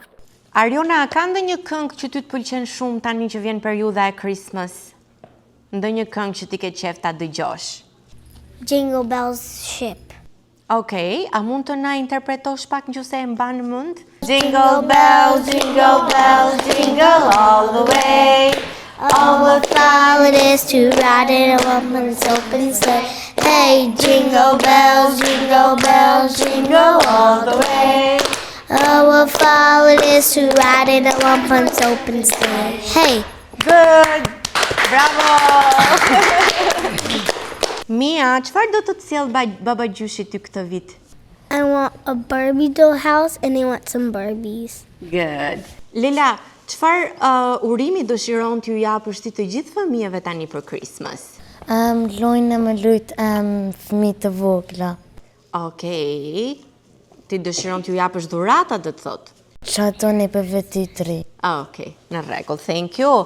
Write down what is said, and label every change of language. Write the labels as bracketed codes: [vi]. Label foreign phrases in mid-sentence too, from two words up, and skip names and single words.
[sq] Ariona, ka ndonjë këngë që ty të pëlqen shumë tani që vjen periudha e Christmas? Ndonjë këngë që ti ke qejf ta dëgjosh? Jingle Bells Ship. Okej, a mund të na interpretosh pak nëse e mban mend? [en] Jingle bells, jingle all the way. Oh, what fun it is to ride in a woman's open sleigh. Hey, jingle bells, jingle all the way. Oh, what fun it is to ride in a woman's open sleigh. Hey. Good! Bravo! [sq] Mia, çfarë do të të sjell baba gjyshi ty këtë vit? [en] I want a Barbie doll house and I want some Barbies. Good. [sq] Lela, çfarë urimi dëshiron t'ju japësh ti të gjithë fëmijëve tani për Christmas? Lojnë me lut fëmijë të vogla. Okej. Ti dëshiron t'ju japësh dhurata, do të thotë? Çfarë doni për vitin e ri? Okej, në rregull, [en] thank you.